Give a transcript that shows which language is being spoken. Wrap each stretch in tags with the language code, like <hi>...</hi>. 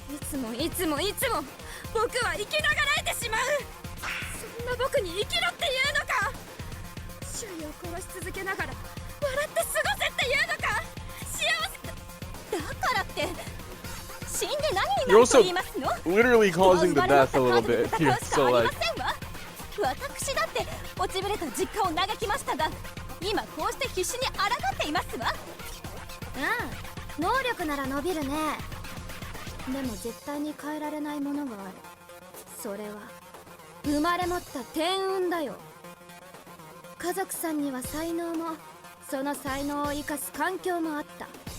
<ja>でもいつも僕は生きながらえてしまう。そんな僕に生きろっていうのか。周囲を殺し続けながら笑って過ごせっていうのか。幸せだからって死んで何になると言いますの。</ja> <en>Literally causing the death a little bit here. So like,</en> <ja>私だって落ちぶれた実家を嘆きましたが、今こうして必死に抗っていますわ。うん、能力なら伸びるね。でも絶対に変えられないものがある。それは生まれ持った天運だよ。家族さんには才能も、その才能を生かす環境もあった。</ja>